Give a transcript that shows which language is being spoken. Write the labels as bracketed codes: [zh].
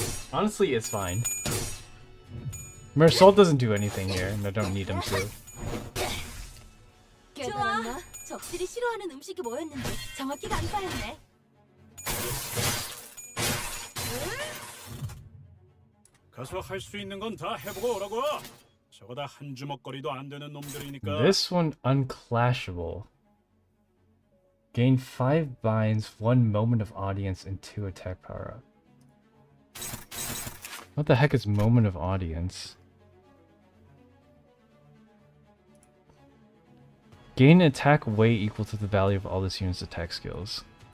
[en] Honestly, it's fine. Marisol doesn't do anything here, and I don't need him to. [ko] 좋아. 적들이 싫어하는 음식이 뭐였는지 정확히 간파했네. 가서 할 수 있는 건 다 해보고 오라고. 저거 다 한 주먹거리도 안 되는 놈들이니까. [en] This one unclashable. Gain 5 binds, 1 moment of audience, and 2 attack power up. What the heck is moment of audience? Gain attack weight equal to the value of all this unit's attack skills.